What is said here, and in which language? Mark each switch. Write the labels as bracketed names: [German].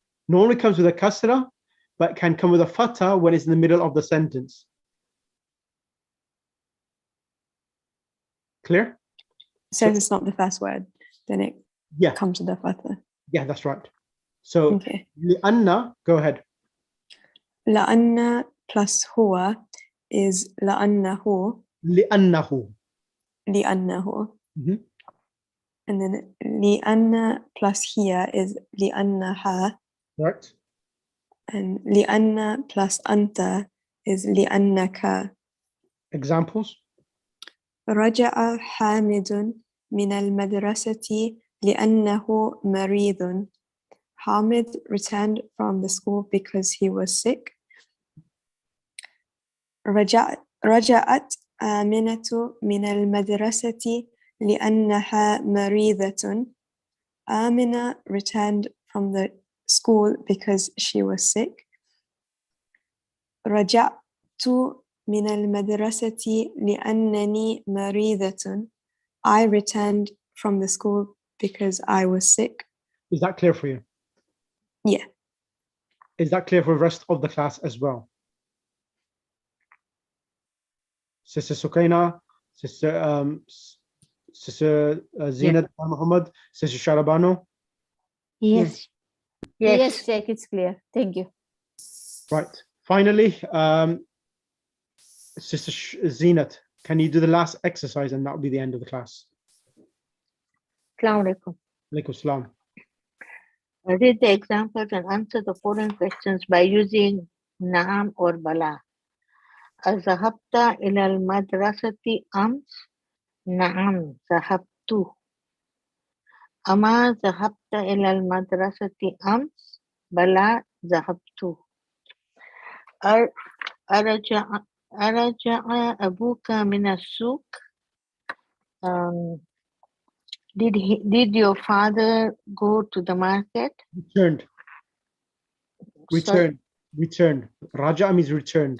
[English] Normally comes with a kasra, but can come with a fatha when it's in the middle of the sentence. Clear? Says it's not the first word, then it comes with a fatha. Yeah, that's right. So li'anna, go ahead. [Arabic] لأن plus هو is لأنه. لأنه. لأنه. [English] And then لأن plus here is لأنها. Right. And لأن plus أنت is لأنك. Examples? [Arabic] رجع حامد من المدرسة لأنه مريض. [English] Hamid returned from the school because he was sick. [Arabic] رجعت آمنة من المدرسة لأنها مريضة. [English] Amina returned from the school because she was sick. [Arabic] رجعت من المدرسة لأنني مريضة. [English] I returned from the school because I was sick. Is that clear for you? Yeah. Is that clear for the rest of the class as well? Sister Sukaina, Sister Zinat Muhammad, Sister Sharabano? Yes. Yes, Sheikh, it's clear. Thank you. Right. Finally, Sister Zinat, can you do the last exercise and that will be the end of the class? Assalamu alaikum. Alaikum salam. Read the examples and answer the following questions by using Naam or Bala. [Arabic] أذهبت إلى المدرسة أمس؟ نعم ذهبت. أما ذهبت إلى المدرسة أمس؟ بلى ذهبت. أرجع أبوك من السوق؟ [English] Did your father go to the market? Returned. Raja means returned.